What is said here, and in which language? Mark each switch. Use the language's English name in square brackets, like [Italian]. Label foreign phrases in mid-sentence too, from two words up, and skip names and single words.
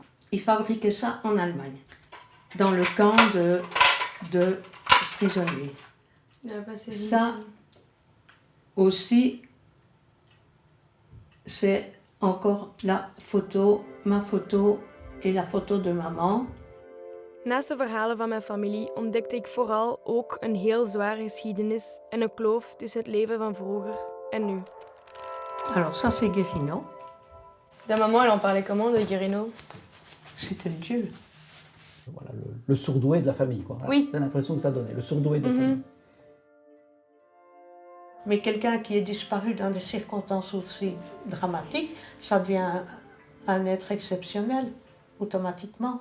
[French] Il fabriquait ça en Allemagne, dans le camp de prisonniers. Ça aussi, c'est encore la photo, ma photo et la photo de maman. [Dutch] Naast de verhalen van mijn familie ontdekte ik vooral ook een heel zware geschiedenis en een kloof tussen het leven van vroeger en nu. [French] Alors ça, c'est Guerrino. Ta maman, elle en parlait comment de Guerrino? C'était le dieu. Voilà, le surdoué de la famille, quoi. Oui. J'ai l'impression que ça donnait, le surdoué de la famille. Mais quelqu'un qui est disparu dans des circonstances aussi dramatiques, ça devient un être exceptionnel, automatiquement.